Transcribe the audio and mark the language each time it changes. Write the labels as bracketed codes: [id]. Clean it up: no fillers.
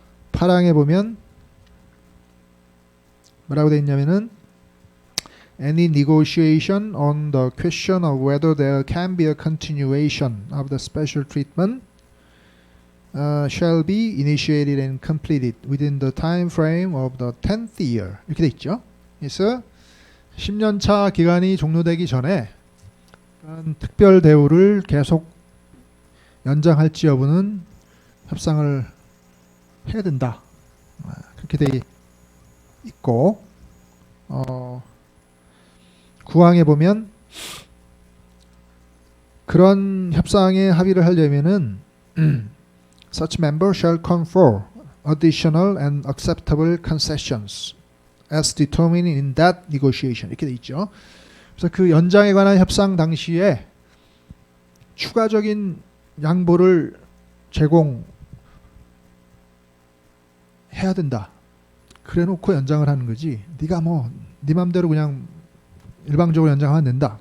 [ko] 파랑에 보면 뭐라고 되어 있냐면은 [en] any negotiation on the question of whether there can be a continuation of the special treatment shall be initiated and completed within the time frame of the 10th year. [ko] 이렇게 돼 있죠. 그래서 10년차 기간이 종료되기 전에 특별 대우를 계속 연장할지 여부는 협상을 해야 된다. 그렇게 돼 있고, 구항에 보면 그런 협상에 합의를 하려면은 [en] such member shall confer additional and acceptable concessions as determined in that negotiation. [ko] 이렇게 돼 있죠. 그래서 그 연장에 관한 협상 당시에 추가적인 양보를 제공해야 된다. 그래놓고 연장을 하는 거지. 네가 뭐 네 맘대로 그냥 일방적으로 연장하면 된다.